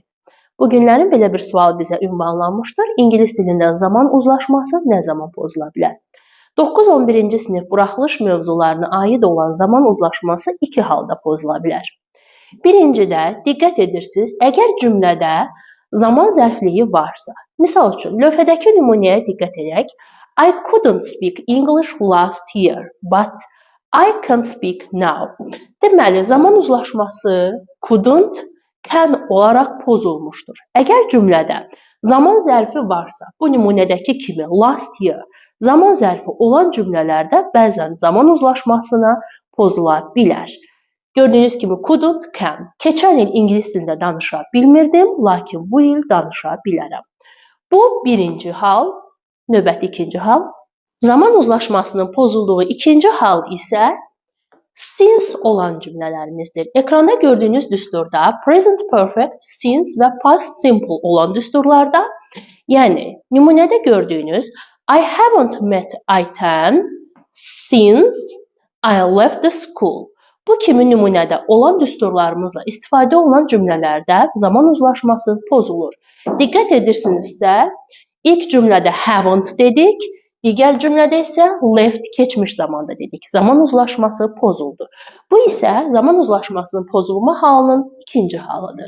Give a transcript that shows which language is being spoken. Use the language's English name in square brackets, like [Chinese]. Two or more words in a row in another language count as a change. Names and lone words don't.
[Azerbaijani] Bu günlərin belə bir sual bizə ünvanlanmışdır. İngilis dilindən zaman uzlaşması nə zaman pozula bilər? 9-11-ci sinif buraxılış mövzularına aid olan zaman uzlaşması iki halda pozula bilər. Birincidə, diqqət edirsiniz, əgər cümlədə zaman zərfliyi varsa, misal üçün, lövhədəki nümunəyə diqqət edək, [English] I couldn't speak English last year, but I can speak now. [Azerbaijani] Deməli, zaman uzlaşması [English] couldn't, can [Azerbaijani] olaraq pozulmuşdur. Əgər cümlədə zaman zərfi varsa, bu nümunədəki kimi [English] last year, [Azerbaijani] zaman zərfi olan cümlələrdə bəzən zaman uzlaşmasına pozula bilər. Gördüyünüz kimi [English] couldn't, can. [Azerbaijani] Keçən il ingilis dilində danışa bilmirdim, lakin bu il danışa bilərəm. Bu birinci hal, növbəti ikinci hal. Zaman uzlaşmasının pozulduğu ikinci hal isə since olan cümlələrimizdir. Ekranda gördüyünüz düsturda [English] present perfect, since [Azerbaijani] və [English] past simple [Azerbaijani] olan düsturlarda, yəni nümunədə gördüyünüz [English] I haven't met Ayten since I left the school. [Azerbaijani] Bu kimi nümunədə olan düsturlarımızla istifadə olunan cümlələrdə zaman uzlaşması pozulur. Diqqət edirsinizsə, ilk cümlədə haven't dedik, digər cümlədə isə left keçmiş zamanda dedik. Zaman uzlaşması pozuldu. Bu isə zaman uzlaşmasının pozulma halının ikinci halıdır.